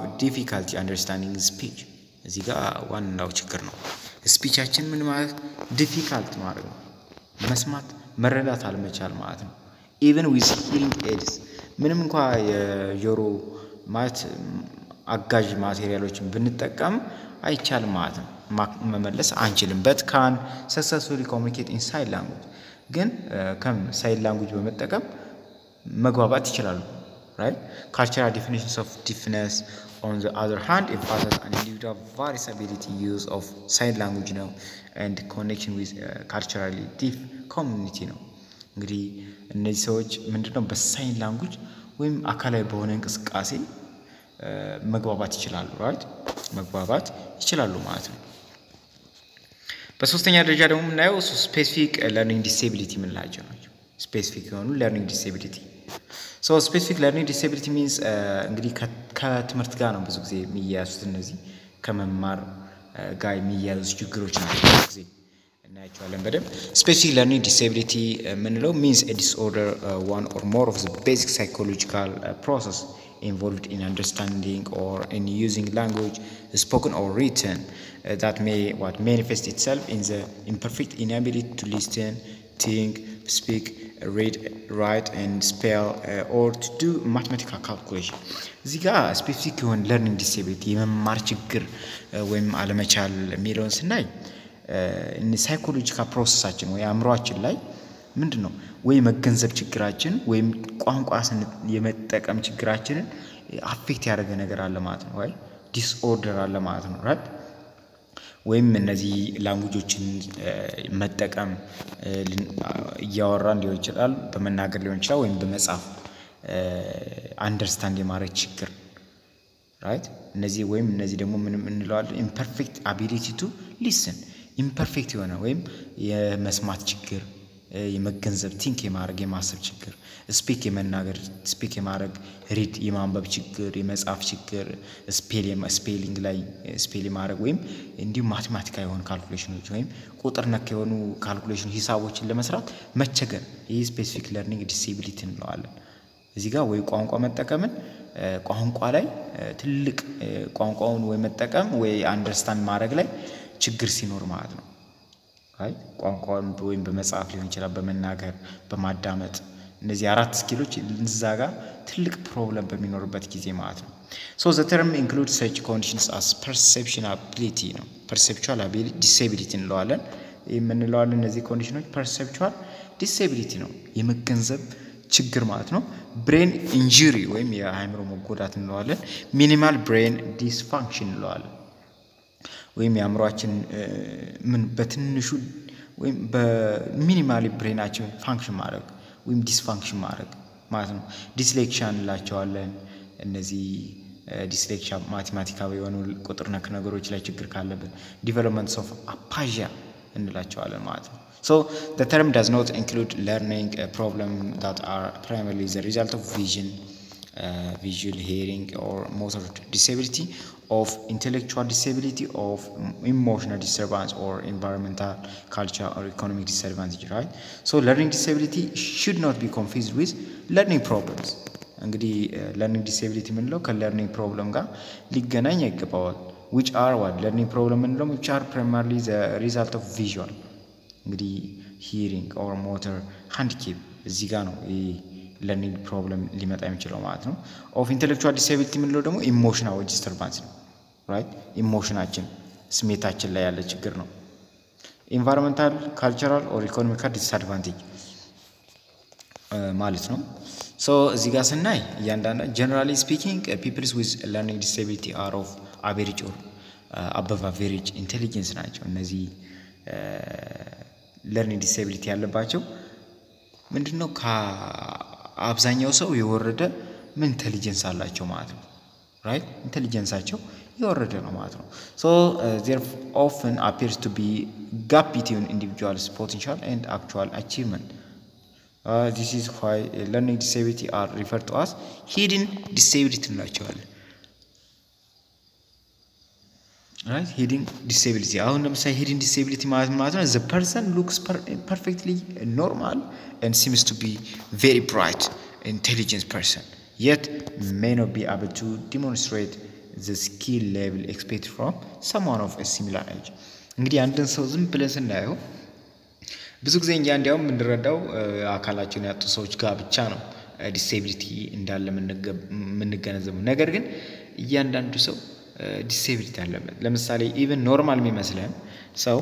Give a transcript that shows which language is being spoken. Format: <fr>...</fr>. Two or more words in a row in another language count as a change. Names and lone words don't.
<en>difficulty understanding speech</en> <am>እዚህ ጋር ዋናው ችግር ነው ስፒቻችን ምን ማለት ዲፊካልት ማለት ነው መስማት መረዳት አልመቻል ማለት ነው</am> <en>even with hearing aids</en> <am>ምንም እንኳን የጆሮ ማለት አጋዥ ማቴሪያሎችን ብንጠቀም አይቻልም ማለት ነው መመለስ አንችልም</am> <en>but can successfully communicate in sign language ግን sign language</en> <am>በመጠቀም መግባባት ይችላሉ</am> <en>right cultural definitions of deafness on the other hand emphasize an individual various ability use of sign language now and connection with culturally deaf community</en> <am>ነው እንግዲህ እነዚህ ሰዎች ምንድነው</am> <en>in sign language</en> <am>ወይም አካላዊ በሆነ እንቅስቃሴ መግባባት ይችላሉ right መግባባት ይችላሉ ማለት ነው በሶስተኛ ደረጃ ደግሞ ምናየው</am> <en>specific learning disability</en> <am>ምንላቸው ናቸው ስፔሲፊክ የሆኑ</am> <en>learning disability so specific learning disability means</en> <am>እንግዲህ ከትምህርት ጋር ነው ብዙ ጊዜ የሚያያዙት እነዚህ ከመማር ጋር የሚያያዙ ችግሮች ናቸው ብዙ ጊዜ እናያቸዋለን በደንብ</am> <en>specific learning disability</en> <am>ምንለው</am> <en>means a disorder one or more of the basic psychological process involved in understanding or in using language spoken or written that may manifest itself in the imperfect inability to listen think speak read write and spell or to do mathematical calculation</en> <am>እዚህ ጋር</am> <en>specific የሆነ learning disability</en> <am>የመማር ችግር ወይም አለመቻል የሚለውን ስናይ</am> <en>psychological process</en> <am>ወይ አእምሮአችን ላይ ምንድነው ወይ መገንዘብ ችግራችን ወይም ቋንቋ የመጠቀም ችግራችንን አፌክት ያደረገ ነገር አለ ማለት ነው ወይ ዲስኦርደር አለ ማለት ነው right ወይም እነዚህ ላንጉጆችን መጠቀም ያወራን ሊሆን ይችላል በመናገር ሊሆን ይችላል ወይም በመጻፍ አንደርስታንድ የማድረግ ችግር right እነዚህ ደግሞ ምን እንለዋለን</am> <en>imperfect ability to listen imperfect</en> <am>የሆነ ወይም የመስማት ችግር የመገንዘብ ቲንክ የማድረግ የማሰብ ችግር ስፒክ የማድረግ ሪድ የማንበብ ችግር የመጻፍ ችግር ስፔሊንግ ላይ ስፔል የማድረግ ወይም እንዲሁ ማቴማቲካል የሆኑ ካልኩሌሽኖች ወይም ቁጥር ነክ የሆኑ ካልኩሌሽን ሂሳቦችን ለመስራት መቸገር ይህ</am> <en>specific learning disability</en> <am>እንለዋለን እዚህ ጋር ወይ ቋንቋ መጠቀምን ቋንቋ ላይ ትልቅ ቋንቋውን ወይ መጠቀም ወይ አንደርስታንድ ማድረግ ላይ ችግር ሲኖር ማለት ነው አይ ቋንቋውን ወይም በመጻፍ ሊሆን ይችላል በመናገር በማዳመጥ እነዚህ አራት ስኪሎች እንዛጋ ትልቅ ፕሮብለም በሚኖርበት ጊዜ ማለት ነው</am> <en>so the term includes such conditions as perceptual ability</en> <am>ነው</am> <en>perceptual ability disability</en> <am>እንለዋለን የምንለዋለን እነዚህ ኮንዲሽኖች</am> <en>perceptual disability</en> <am>ነው የመገንዘብ ችግር ማለት ነው</am> <en>brain injury</en> <am>ወይም የአእምሮ መጎዳት እንለዋለን</am> <en>minimal brain dysfunction</en> <am>እንለዋለን ወይም የአእምሮአችን ምን በትንሹ ወይም በሚኒማሊ</am> <en>brain function</en> <am>ማድረግ ወይም ዲስፋንክሽን ማድረግ ማለት ነው ዲስሌክሽያ እንላቸዋለን እነዚህ ዲስሌክሽያ ማቴማቲካዊ የሆኑ ቁጥር ነክ ነገሮች ላይ ችግር ካለበት</am> <en>developments of aphasia</en> <am>እንላቸዋለን ማለት ነው</am> <en>so the term does not include learning problem that are primarily the result of visual hearing or motor disability of intellectual disability of emotional disturbance or environmental culture or economic disadvantage right so learning disability should not be confused with learning problems እንግዲህ learning disability ምንለው ከlearning problem ጋር</en> <am>ሊገናኝ ይገባዋል</am> <en>which are learning problem ምንለው which are primarily the result of visual እንግዲህ hearing or motor handicap</en> <am>እዚህ ጋር ነው</am> <en>learning problem</en> <am>ሊመጣ የሚችለው ማለት ነው</am> <en>of intellectual disability</en> <am>ምንለው ደግሞ</am> <en>emotional disturbance ነው right</en> <am>ኢሞሽናችን ስሜታችን ላይ ያለ ችግር ነው</am> <en>environmental cultural or economic disadvantage</en> <am>ማለት ነው</am> <en>so</en> <am>እዚህ ጋር ስናይ ያንዳንዱ</am> <en>generally speaking people with learning disability are of average or above average intelligence</en> <am>ናቸው እነዚህ</am> <en>learning disability</en> <am>ያለባቸው ምንድነው ከአብዛኛው ሰው የወረደ ምን ኢንተሊጀንስ አላቸው ማለት ነው</am> <en>right</en> <am>ኢንተሊጀንሳቸው የወረደ ነው ማለት ነው</am> <en>so there often appears to be gap between individuals potential and actual achievement this is why learning disability are referred to as hidden disability</en> <am>እንላቸዋለን</am> <en>right? Hidden disability.</en> <am>አሁን ለምሳሌ</am> <en>hidden disability ማለት ነው the person looks perfectly normal and seems to be very bright, intelligent person, yet may not be able to demonstrate the skill level expected from someone of a similar age.</en> <am>እንግዲህ አንድን ሰው ዝም ብለን ስናየው ብዙ ጊዜ እንዲያውም እንድረዳው አካላቸውን ያጡ ሰዎች ጋር ብቻ ነው ዲሴቢሊቲ እንዳለ ምንገነዘበው። ነገር ግን እያንዳንዱ ሰው ዲሴቢሊቲ አለበት። ለምሳሌ ኢቭን ኖርማል የሚመስለን ሰው</am>